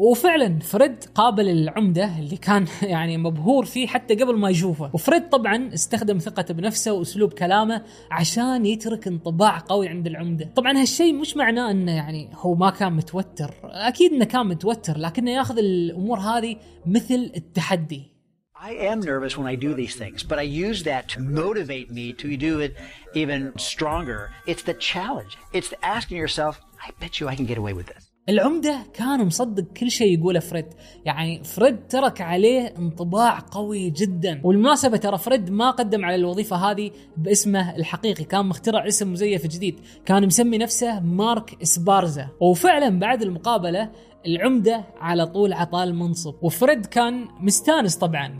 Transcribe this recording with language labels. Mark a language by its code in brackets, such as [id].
[ar] وفعلا فريد قابل العمدة اللي كان يعني مبهور فيه حتى قبل ما يشوفه. وفريد طبعا استخدم ثقته بنفسه واسلوب كلامه عشان يترك انطباع قوي عند العمدة. طبعا هالشيء مش معناه انه يعني هو ما كان متوتر، اكيد انه كان متوتر، لكنه ياخذ الامور هذه مثل التحدي. [en] I am nervous when I do these things, but I use that to motivate me to do it even stronger. It's the challenge. It's asking yourself, I bet you I can get away with this. [ar] العمدة كان مصدق كل شيء يقوله فريد، يعني فريد ترك عليه انطباع قوي جدا. والمناسبة ترى فريد ما قدم على الوظيفة هذه باسمه الحقيقي، كان مخترع اسم مزيف جديد، كان مسمي نفسه مارك إسبارزا. وفعلا بعد المقابلة العمدة على طول عطى المنصب، وفريد كان مستانس طبعا.